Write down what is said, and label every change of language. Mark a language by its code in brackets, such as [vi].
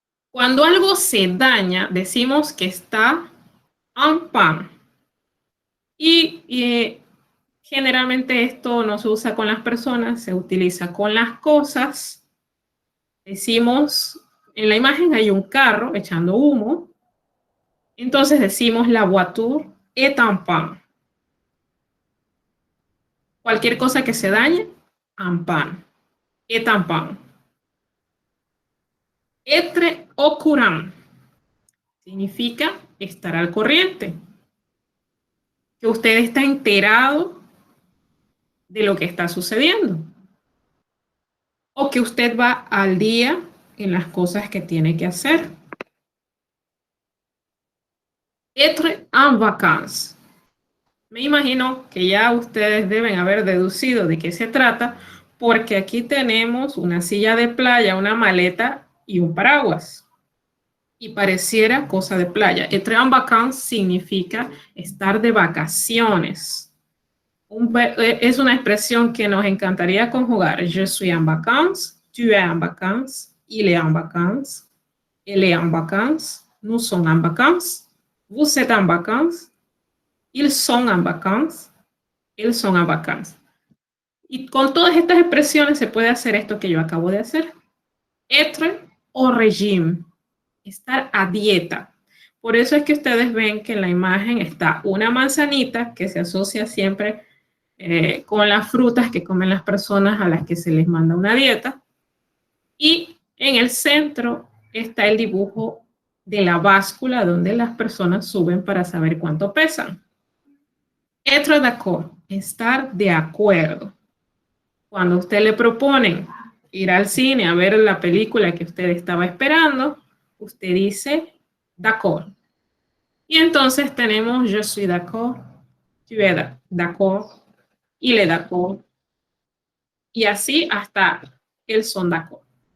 [es] Cuando algo se daña, decimos que está [fr] en panne. [es] Y generalmente esto no se usa con las personas, se utiliza con las cosas. Decimos, en la imagen hay un carro echando humo. Entonces decimos [fr] la voiture est en panne. [es] Cualquier cosa que se dañe, [fr] en panne. Est en panne. Être au courant [es] significa estar al corriente. Que usted está enterado de lo que está sucediendo. O que usted va al día en las cosas que tiene que hacer. [fr] Être en vacances. [es] Me imagino que ya ustedes deben haber deducido de qué se trata, porque aquí tenemos una silla de playa, una maleta y un paraguas. Y pareciera cosa de playa. [fr] Être en vacances [es] significa estar de vacaciones. Es una expresión que nos encantaría conjugar. [fr] Je suis en vacances, tu es en vacances, il est en vacances, elle est en vacances, nous sommes en vacances, vous êtes en vacances, ils sont en vacances, elles sont en vacances. [es] Y con todas estas expresiones se puede hacer esto que yo acabo de hacer. [fr] Être au régime. [es] Estar a dieta. Por eso es que ustedes ven que en la imagen está una manzanita que se asocia siempre con las frutas que comen las personas a las que se les manda una dieta. Y en el centro está el dibujo de la báscula donde las personas suben para saber cuánto pesan. [fr] Être d'accord, [es] estar de acuerdo. Cuando a usted le proponen ir al cine a ver la película que usted estaba esperando, usted dice [fr] d'accord. [es] Y entonces tenemos [fr] je suis d'accord, tu es d'accord, il est d'accord, [es] y así hasta el [fr] son d'accord.